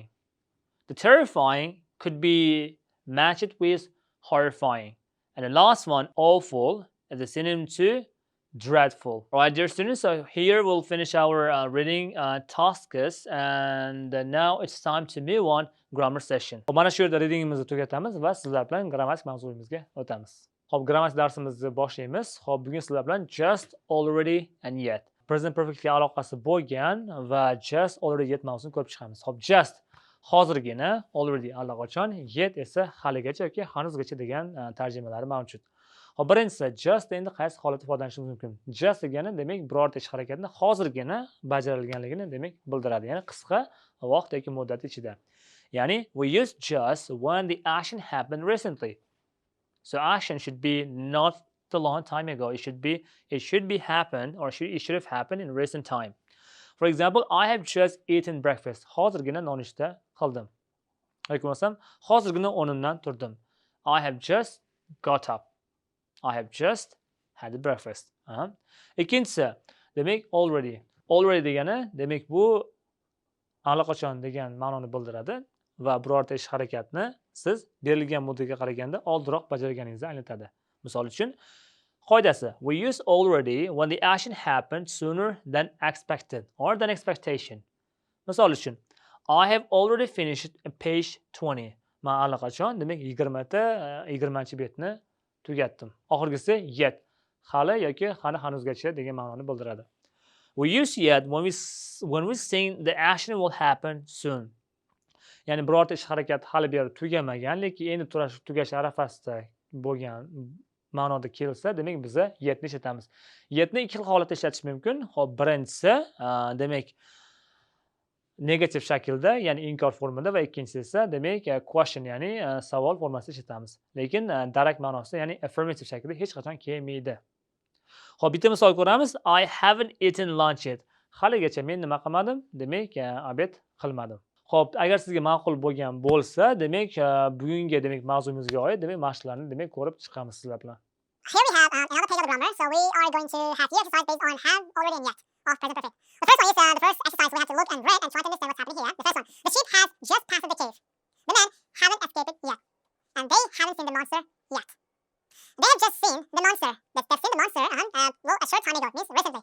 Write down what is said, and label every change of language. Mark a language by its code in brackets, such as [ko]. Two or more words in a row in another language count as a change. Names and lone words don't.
[en] The terrifying could be matched with horrifying. And the last one, awful, is a synonym to dreadful. All right, dear students, so here we'll finish our reading tasks, and now it's time to move on grammar session. [uz] Mana shu yerda readingimizni tugatamiz va sizlar bilan grammatik mavzuyimizga o'tamiz. Xo'p, grammatik darsimizni boshlaymiz. Xo'p, bugun sizlar bilan [en] just, already and yet present perfectga [uz] aloqasi bo'lgan va [en] just, already, yet [uz] mavzusini ko'rib chiqamiz. Xo'p, just hozirgina, already allaqachon, yet esa haligacha yoki hanuzgacha degan tarjimalari mavjud. Xo'p, birinchisi just endi qaysi holatda ifodalanishimiz mumkin? Just degani demak birorta ish harakatni hozirgina bajarilganligini demak bildiradi. Ya'ni qisqa vaqt yoki muddat ichida. Ya'ni [en] we use just when the action happened recently. So action should be not a long time ago. It should be happened or it should have happened in recent time. For example, I have just eaten breakfast. [uz] Hozirgina nonushta qildim. Yoki bo'lmasam hozirgina o'rnimdan turdim. [en] I have just got up. I have just had breakfast. [uz] Ikkinchisi, demak already. Already degani demak bu allaqachon degan ma'noni bildiradi va birorta ish harakatni siz berilgan muddatga qaraganda oldinroq bajarganingizni anglatadi. Misol uchun qoidasi: [en] we use already when the action happened sooner than expected or than expectation. [uz] Misol uchun [en] I have already finished page 20. [uz] Men allaqachon demak 20-betni tugatdim. Oxirgisi yet, hali yoki hanuzgacha degan ma'noni bildiradi. [en] We use yet when we think the action will happen soon. [uz] Ya'ni birorta ish harakat hali beri tugamagan, lekin endi tugash arafasida bo'lgan ma'noda kelsa, demak biz yetni ishlatamiz. Yetni ikki xil holatda ishlatish mumkin. Xo'p, birinchisi demak negativ shaklda, ya'ni inkor formada va ikkinchisi esa demak question, ya'ni savol formasida ishlatamiz. Lekin darak ma'nosida, ya'ni affirmative shaklda hech qachon kelmaydi. Xo'p, bitta misol ko'ramiz. I haven't eaten lunch yet. Haligacha men nima qilmadim? Demak, obed qilmadim. Xo'p, agar sizga ma'qul bo'lgan bo'lsa, demak bugungi demak mavzumizga oid demak mashqlarni demak ko'rib chiqamiz sizlar bilan. [en] Here we have another page of the grammar, so we are going to have the exercise based on have, already, and yet of present perfect. The first one is the first exercise. We have to look and read and try to understand what's happening here. The first one: the sheep has just passed the cave. The men haven't escaped it yet, and they haven't seen the monster yet. They have just seen the monster. They've seen the monster. Well, a short time ago, means recently.